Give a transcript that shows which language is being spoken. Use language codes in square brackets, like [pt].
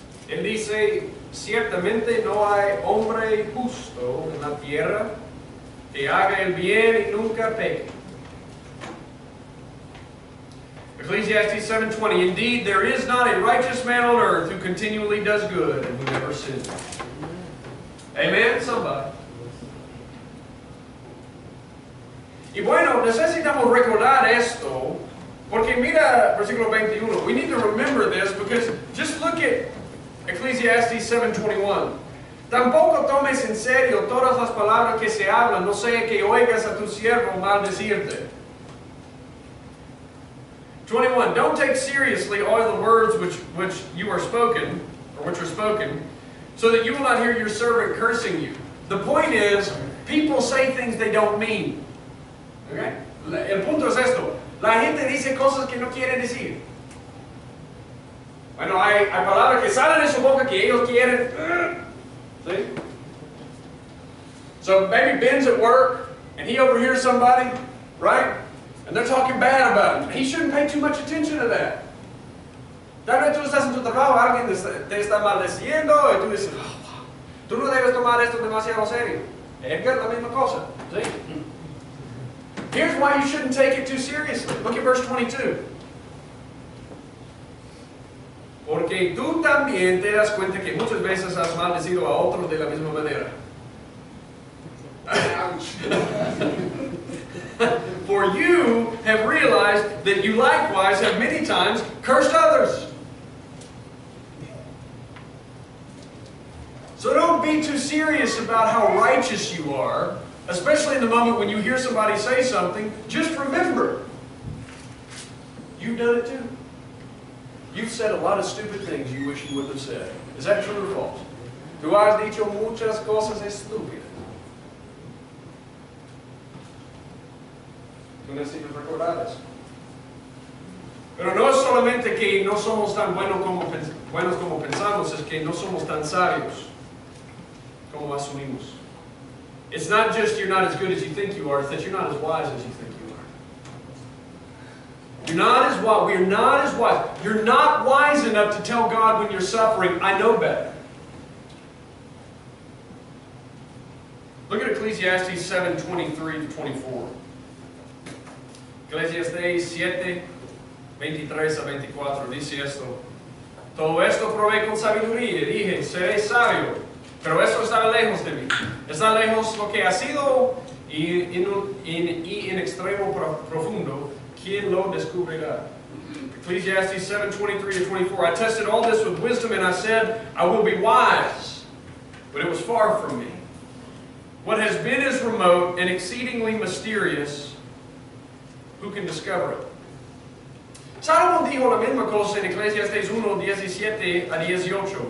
[es] Él dice, ciertamente no hay hombre justo en la tierra que haga el bien y nunca peque. [en] Ecclesiastes 7:20, indeed, there is not a righteous man on earth who continually does good and who never sins. Amen, somebody. [es] Y bueno, necesitamos recordar esto, porque mira, versículo 21, [en] we need to remember this because just look at Ecclesiastes 7:21. [es] Tampoco tomes en serio todas las palabras que se hablan, no sea que oigas a tu siervo maldecirte. 21. [en] Don't take seriously all the words which you are spoken, or which are spoken, so that you will not hear your servant cursing you. The point is, people say things they don't mean. [es] Okay? El punto es esto. La gente dice cosas que no quiere decir. Bueno, hay palabras que salen de su boca que ellos quieren. [en] See? So maybe Ben's at work, and he overhears somebody, right? And they're talking bad about him. He shouldn't pay too much attention to that. [es] Tal vez tú estás en tu trabajo, alguien te está maldeciendo, y tú dices, oh, tú no debes tomar esto demasiado serio. Edgar, la misma cosa. [en] See? Here's why you shouldn't take it too seriously. Look at verse 22. [es] Porque tú también te das cuenta que muchas veces has maldecido a otros de la misma manera. [en] For you have realized that you likewise have many times cursed others. So don't be too serious about how righteous you are, especially in the moment when you hear somebody say something. Just remember, you've done it too. You've said a lot of stupid things you wish you wouldn't have said. Is that true or false? [es] Tú has dicho muchas cosas estúpidas. Tú necesitas recordar eso. Pero no es solamente que no somos tan buenos como pensamos, es que no somos tan sabios como asumimos. [en] It's not just you're not as good as you think you are, it's that you're not as wise as you think you are. You're not as wise. We're not as wise. You're not wise enough to tell God when you're suffering, I know better. Look at Ecclesiastes 7:23 to 24. [es] Ecclesiastes 7, 23 a 24 dice esto. Todo esto probé con sabiduría, dije, seré sabio, pero esto está lejos de mí. Está lejos lo que ha sido y en extremo profundo, ¿quién lo descubrirá? [en] Ecclesiastes 7:23 to 24. I tested all this with wisdom and I said, I will be wise, but it was far from me. What has been is remote and exceedingly mysterious. Who can discover it? [es] Salomón dijo la misma cosa en Ecclesiastes 1, 17 a 18.